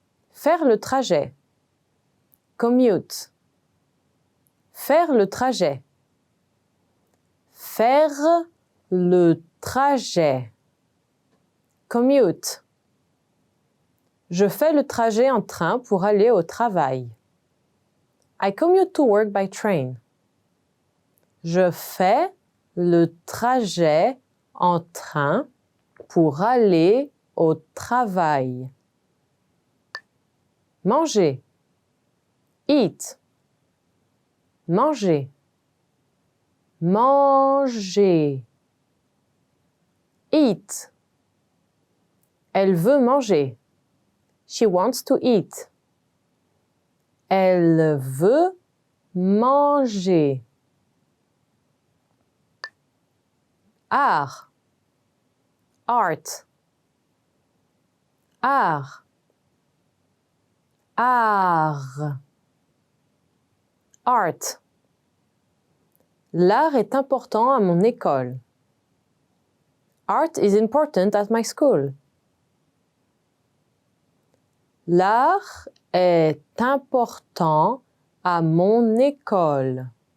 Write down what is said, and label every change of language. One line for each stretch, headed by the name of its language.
French: Faire le trajet.
English: Commute.
French: Faire le trajet. Faire le trajet.
English: Commute.
French: Je fais le trajet en train pour aller au travail.
English: I commute to work by train.
French: Je fais le trajet en train pour aller au travail. Manger.
English: Eat.
French: Manger. Manger.
English: Eat.
French: Elle veut manger.
English: She wants to eat.
French: Elle veut manger. Art. Art. Art. Art. Art. L'art est important à mon école.
English: Art is important at my school.
French: L'art est important à mon école.